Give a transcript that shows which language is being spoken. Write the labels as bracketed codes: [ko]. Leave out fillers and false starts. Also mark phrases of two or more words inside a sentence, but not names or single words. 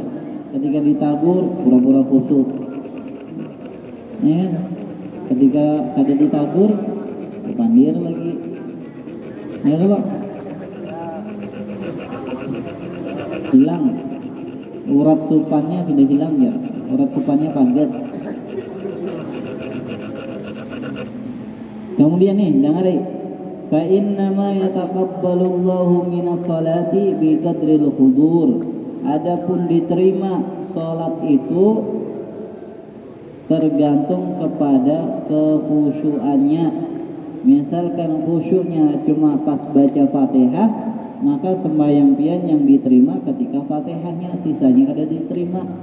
[bjn] Ketika ditagur pura-pura khusyuk. Ya, ketika kada ditagur berpandir lagi. Ya kalau hilang urat supannya sudah hilang ya. Urat supannya padat. Kemudian nih, dengar nih. [ar] فإنما يتقبل الله من الصلاة بقدر الحضور. [bjn] Adapun diterima salat itu tergantung kepada kekhusyuannya. Misalkan khusyuknya cuma pas baca Fatihah, maka sembahyang pian yang diterima ketika Fatihahnya, sisanya kada diterima.